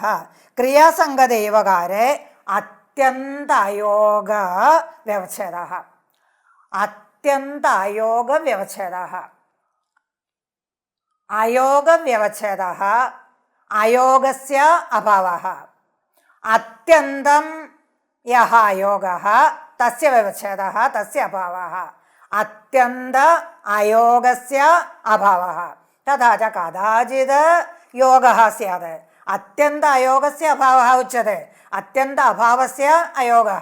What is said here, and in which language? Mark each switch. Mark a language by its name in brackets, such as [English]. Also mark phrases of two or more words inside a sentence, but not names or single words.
[Sanskrit] क्रियासङ्गत एवकारे अत्यन्त अयोगव्यवच्छेदः, अत्यन्त अयोगव्यवच्छेदः, अयोगव्यवच्छेदः अयोगस्य अभावः, അത്യന്തം യഹ യോഗഃ തസ്യ വ്യവച്ഛേദഃ തസ്യ അഭാവഃ. അത്യന്ത അയോഗസ്യ അഭാവഃ. തഥാ ച കഥാചിത് യോഗഃ സ്യാത്. അത്യന്ത അയോഗസ്യ അഭാവഃ ഉച്യത്തെ. അത്യന്ത അഭാവസ്യ അയോഗഃ.